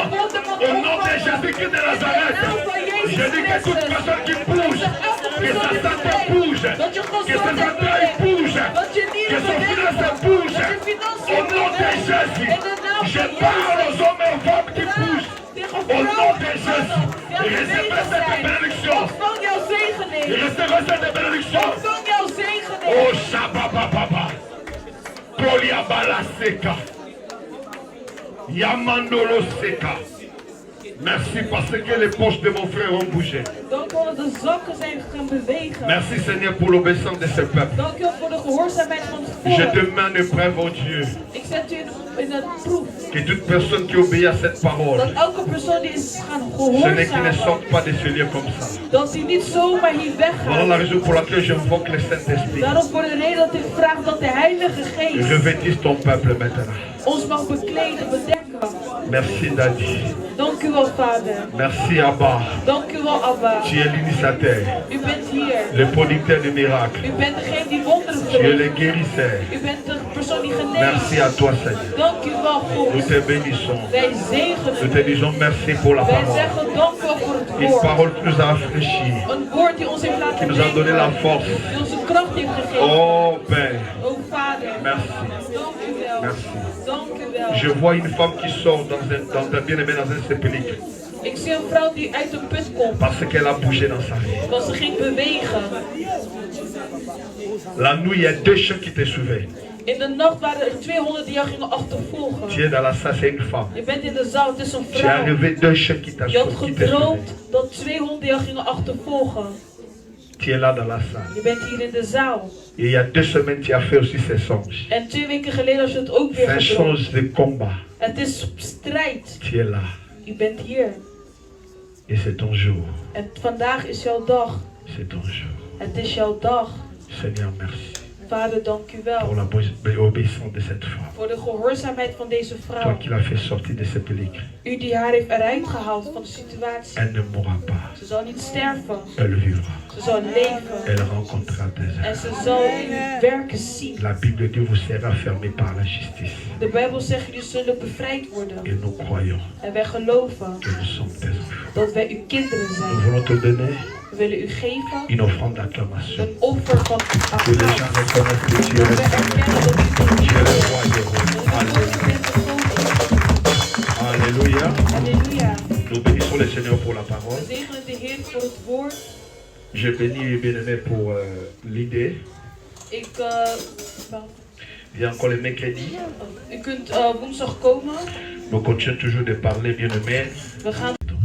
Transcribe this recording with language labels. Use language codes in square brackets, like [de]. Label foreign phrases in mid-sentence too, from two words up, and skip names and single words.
[fr] Au nom de Jésus-Christ de Nazareth, je dis que toute personne qui bouge, que sa santé bouge, que ses entrailles bougent, que son finance bouge. Au nom de Jésus, je parle aux hommes et aux femmes qui bougent. Au nom de Jésus, recevez cette bénédiction. Recevez cette bénédiction. Oh Shabba-ba-ba-ba. Poliabala Seka. Yamandolo Seka. Merci parce que les poches de mon frère ont bougé. [nl] Dank u wel dat de zakken zijn gaan bewegen. [fr] Merci Seigneur pour l'obéissance de ce peuple. [nl] Dank u wel voor de gehoorzaamheid van het [fr] Je [nl] volk. [fr] te mets en épreuve, oh Dieu. [nl] Ik zet u in een proef. [fr] Que toute personne qui obéit à cette parole, [nl] Dat elke persoon die is gaan [fr] ce n'est qu'il ne [nl] gehoorzamen, [fr] sorte pas de ce lieu comme ça. [nl] dat hij niet zomaar hier [fr] Voilà la [nl] weggaat. [fr] raison pour laquelle j'invoque le Saint-Esprit. [nl] Daarom voor de reden dat ik vraag dat de Heilige Geest [fr] Revêtisse ton peuple maintenant. [nl] ons mag bekleden, bedekken. [fr] Merci Daddy. [nl] Dank u wel, Vader. [fr] Merci Abba. [nl] Dank u wel, Abba. [fr] Tu es l'initiateur, [nl] U bent hier. [fr] le producteur de miracles. [nl] U bent degene die wonderen [fr] Tu es le [nl] verricht. [fr] guérisseur. [nl] U bent de persoon die geneest. [fr] Merci à toi Seigneur. [nl] Dank u wel, [fr] Nous [nl] God. [fr] te bénissons. [nl] Wij [fr] Nous [nl] zegenen [fr] te [nl] u. [fr] disons merci pour la [nl] Wij [fr] parole. [nl] zeggen dank u wel voor het [fr] Une [nl] woord. [fr] parole qui nous a affranchis, [nl] Een woord die ons heeft [fr] qui [nl] laten [fr] nous a donné la [nl] denken. [fr] force. [nl] Die ons de kracht heeft gegeven. [fr] Oh Père, [nl] O Vader. [fr] merci. [nl] Dank u wel. [fr] Merci. [nl] Dank u wel. [fr] Je vois une femme qui sort dans un bien-aimé dans un sépulcre [nl] Ik zie een vrouw die uit de put komt. [fr] parce qu'elle a bougé dans sa vie. [nl] Want ze ging bewegen. [fr] La nuit, il y a deux chiens qui te suivaient. [nl] In de nacht waren er 200 die jou gingen achtervolgen. [fr] Tu es dans la salle, c'est une femme. [nl] Je bent in de zaal, het is een [fr] Tu es [nl] vrouw. [fr] arrivé deux chiens qui [nl] Je had [fr] te [nl] gedroomd [fr] suivaient. [nl] dat 200 jou gingen achtervolgen. [fr] Tu es là dans la salle. [nl] Je bent hier in de zaal. [fr] Et il y a 2 semaines, tu as fait aussi ces songes. [nl] En 2 weken geleden had je het ook weer [fr] C'est un [nl] gedroomd. [fr] songe de combat. [nl] Het is strijd. [fr] Tu es là. [nl] Je bent hier. [fr] Et c'est ton jour. [nl] En vandaag is jouw dag. [fr] C'est ton jour. [nl] Het is jouw dag. [fr] Seigneur, merci [nl] Vader, dank u [fr] pour [nl] wel. [fr] l'obéissance de cette femme. [nl] Voor de gehoorzaamheid van deze [fr] Toi [nl] vrouw. [fr] qui l'as fait sortir de ce sépulcre. [nl] U die haar heeft eruit gehaald van de situatie. [fr] Elle ne mourra pas. [nl] Ze zal niet sterven. [fr] Elle vivra. [nl] Ze zal leven. [fr] Elle rencontrera tes [nl] En [fr] œuvres. [nl] ze zal uw werken zien. [fr] La Bible dit vous serez fermé par la justice. [nl] De Bijbel zegt jullie zullen bevrijd worden. [fr] Et nous croyons [nl] En wij geloven [fr] que nous sommes tes enfants. [nl] dat wij uw kinderen [fr] Nous [nl] zijn. [fr] voulons te donner [nl] We willen u geven [fr] une offrande d'acclamation. [nl] een offer van [fr] Que les gens [nl] applaus. [fr] reconnaissent que tu es [nl] Dat [fr] le [nl] wij [fr] Seigneur. [nl] erkennen dat u de [fr] Tu es [nl] Heer [fr] le [nl] bent. [fr] roi des rois. [nl] Dat u bent de grote. [fr] Alléluia. [nl] Halleluja. [fr] Nous bénissons le Seigneur pour la parole. [nl] We zegenen de Heer voor het woord. [fr] Je bénis bien-aimé pour l'idée. Il y a encore le mercredi. [nl] U kunt woensdag komen. [fr] Nous continuons toujours de parler bien-aimé [nl] We gaan